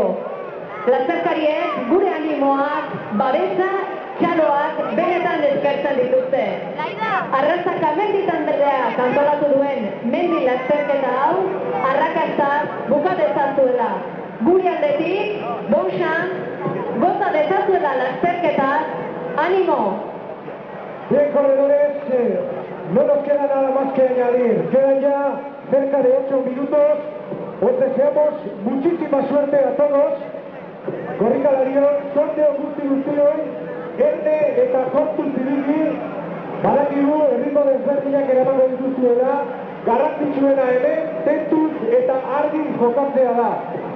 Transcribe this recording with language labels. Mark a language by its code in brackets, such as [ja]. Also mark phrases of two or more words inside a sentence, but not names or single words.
[eu] Lasterkariek gure animoak, babesa, txaloak benetan eskertzen dituzte. Arrastaka mendi taldeak antolatu duen mendi lasterketa hau arrakastaz buka dezazuela. Gure aldetik, [fr] bon chance, [eu] goza dezazuela lasterketaz, [es] ánimo. Bien, corredores, no nos queda nada más que añadir. Quedan ya cerca de 8 minutos. Os deseamos muchísima suerte a todos. [eu] Korrikalariok, sorte guzti-guztioi, erne eta kontuz ibili, badakigu erritmo desberdinak eramango dituzuela, garrantzitsuena hemen, tentuz eta argi jokatzea da.